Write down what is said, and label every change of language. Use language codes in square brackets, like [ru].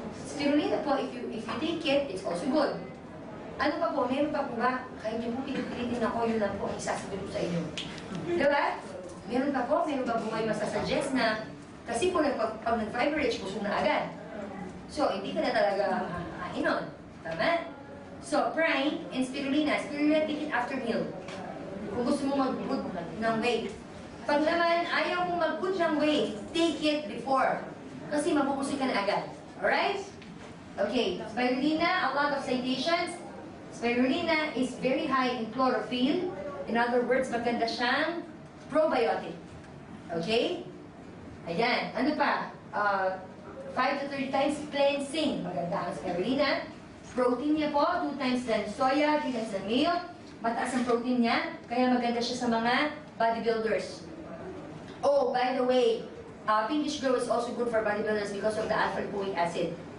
[en] Spirulina po, if you take it, it's also good. [tl] Ano pa po, meron pa po ba? Kaya niyo po pinipilitin ako, yun lang po ang isasabi ko sa inyo. Diba? Meron pa po kayo masasuggest na, kasi po pag nag-fiber-rich, gusto na agad. So, hindi ka na talaga makakain nun. Tama? [en] So, prime and spirulina. Spirulina, take it after meal. [tl] Kung gusto mo mag-put ng weight. Pag naman ayaw mong mag-put ng weight, [en] take it before. [tl] Kasi mabubusog ka na agad. [en] Alright? Okay, spirulina, a lot of citations. Spirulina is very high in chlorophyll. In other words, [tl] maganda siyang probiotic. Okay? Ayan. Ano pa? [en] 5 to 30 times cleansing. [tl] Maganda ang spirulina. [en] Protein niya po, 2 times than soya, 3 times than milk. [tl] Mataas ang protein niya, kaya maganda siya sa mga bodybuilders. [en] Oh, by the way, pinkish glow is also good for bodybuilders because of the alpha-lipoic acid.